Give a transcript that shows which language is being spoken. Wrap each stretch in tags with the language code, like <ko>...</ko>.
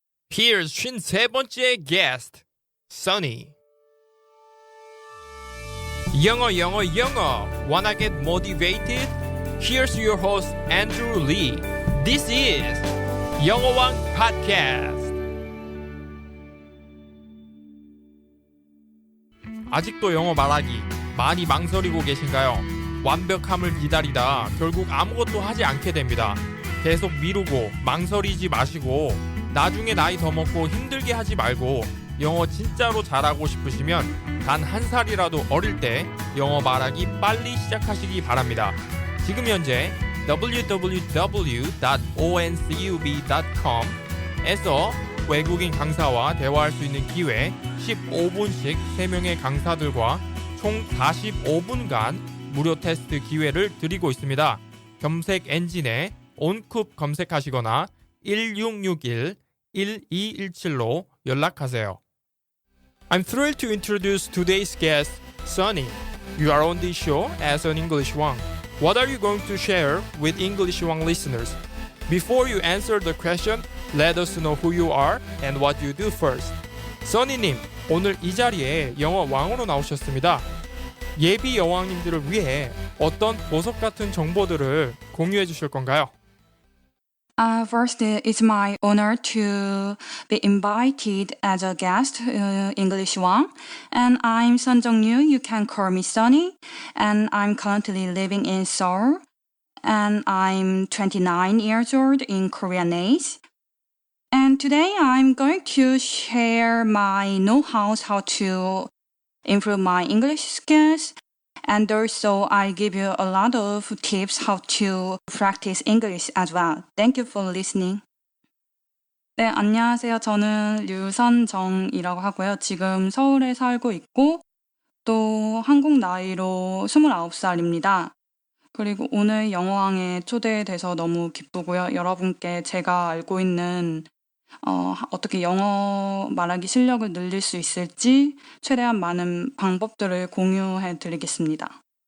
<en>Here's</en> <ko>53번째</ko> <en>guest, Sunny. 영어. Wanna get motivated? Here's your host, Andrew Lee. This is 영어왕 Podcast.</en> <ko>아직도 영어 말하기 많이 망설이고 계신가요? 완벽함을 기다리다 결국 아무것도 하지 않게 됩니다. 계속 미루고 망설이지 마시고 나중에 나이 더 먹고 힘들게 하지 말고 영어 진짜로 잘하고 싶으시면 단 한 살이라도 어릴 때 영어 말하기 빨리 시작하시기 바랍니다. 지금 현재 www.oncub.com에서 외국인 강사와 대화할 수 있는 기회 15분씩 3명의 강사들과 총 45분간 무료 테스트 기회를 드리고 있습니다. 검색 엔진에 온쿱 검색하시거나 1661-1217로 연락하세요.</ko> <en>I'm thrilled to introduce today's guest, Sunny. You are on this show as an English Wang. What are you going to share with English Wang listeners? Before you answer the question, let us know who you are and what you do first.</en> <ko>Sunny님, 오늘 이 자리에 영어 왕으로 나오셨습니다. 예비 여왕님들을 위해 어떤 보석 같은 정보들을 공유해 주실 건가요?</ko> <en>First, it's my honor to be invited as a guest, English Wang. And I'm Sun Jung-yu. You can call me Sunny. And I'm currently living in Seoul. And I'm 29 years old in Korean age. And today I'm going to share my know-how how to improve my English skills. And also, I give you a lot of tips how to practice English as well. Thank you for listening.</en> <ko>네, 안녕하세요. 저는 류선정이라고 하고요. 지금 서울에 살고 있고 또 한국 나이로 29살입니다. 그리고 오늘 영어왕에 초대돼서 너무 기쁘고요. 여러분께 제가 알고 있는 어떻게 영어 말하기 실력을 늘릴 수 있을지 최대한 많은 방법들을 공유해 드리겠습니다.</ko>